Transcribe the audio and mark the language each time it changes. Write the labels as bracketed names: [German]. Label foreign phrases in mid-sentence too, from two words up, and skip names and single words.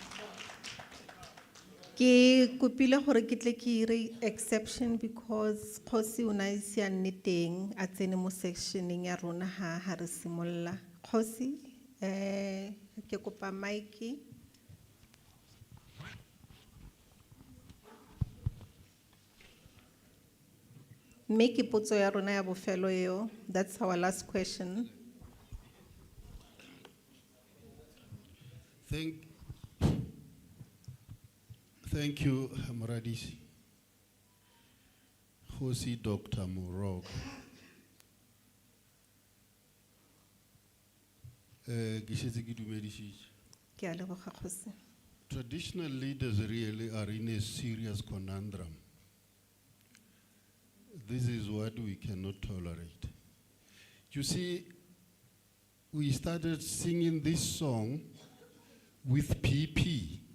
[Tswana] Ke kopile gore ke tle ke re [English] exception because [Tswana] Kgosi o na ise a nne teng a tsene mo sectioneng ya rona ha re simolla. Kgosi ke kopa mic. Make potso ya rona ya bofelo eo. [English] That's our last question. Thank you, Moradisi. Kgosi Dr. Morog. [Tswana] Ke a leboga Kgosi. [English] Traditional leaders really are in a serious conundrum. This is what we cannot tolerate. You see, we started singing this song with PP.